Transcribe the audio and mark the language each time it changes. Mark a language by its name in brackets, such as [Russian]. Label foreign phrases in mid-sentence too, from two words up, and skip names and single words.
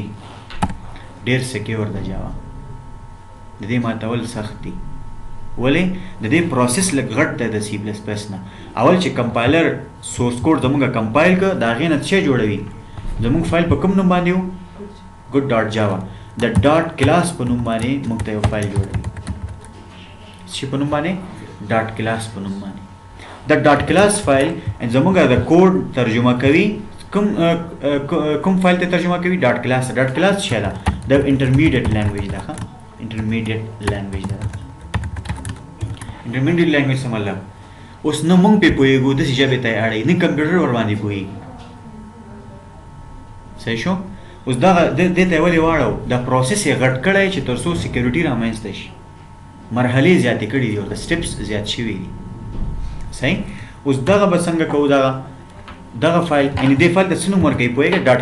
[Pashto] ډېر سیکیور ده جاوا، د دې ماتول سخت دي. ولې؟ د دې پروسس لږ غټ دی د سی پلس پلس نه. اول چې کمپایلر سورس کوډ زموږ کمپایل کړه د هغې نه څه جوړوي؟ زموږ فایل په کوم نوم باندې و؟ [English] good dot java [Pashto] د [English] dot class [Pashto] په نوم باندې موږ ته یو فایل جوړوي چې په نوم باندې [English] dot class [Pashto] په نوم باندې د [English] dot class [Pashto] فایل زموږ د کوډ ترجمه کوي کوم فایل ته ترجمه کوي [English] dot class [Pashto] څه ده د [English] intermediate language [Pashto] ده [English] intermediate language [Pashto] ده [English] intermediate language [Pashto] څه مطلب اوس نه مونږ په پوهېږو داسې ژبې ته یې اړوي نه کمپیوټر ور باندې پوهېږي صحیح شو اوس دغه دې ته یې ولې واړو دا پروسس یې غټ کړی چې تر څو سیکیورټي رامنځته شي مرحلې زیاتې کړي دي ورته سټیپس زیات شوي دي صحیح اوس دغه به څنګه کوو دغه فایل یعنې دې فایل ته څه نوم ورکوي پوهېږئ ډاټ